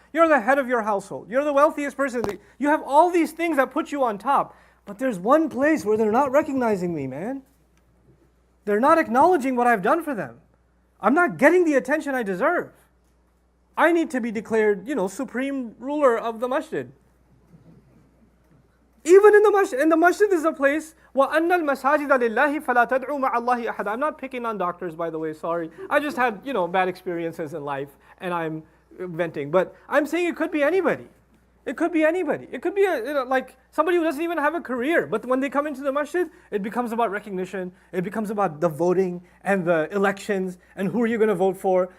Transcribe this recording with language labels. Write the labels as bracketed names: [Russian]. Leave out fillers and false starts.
[English] You're the head of your household. You're the wealthiest person. You have all these things that put you on top. But there's one place where they're not recognizing me, man. They're not acknowledging what I've done for them. I'm not getting the attention I deserve. I need to be declared, supreme ruler of the masjid. Even in the masjid is a place, [Arabic] وَأَنَّ الْمَسَاجِدَ لِلَّهِ فَلَا تَدْعُوا مَعَ اللَّهِ أَحَدًا. [English] I'm not picking on doctors, by the way, sorry. I just had, bad experiences in life, and I'm venting. But I'm saying it could be anybody. It could be anybody. It could be like somebody who doesn't even have a career. But when they come into the masjid, it becomes about recognition. It becomes about the voting and the elections and who are you going to vote for.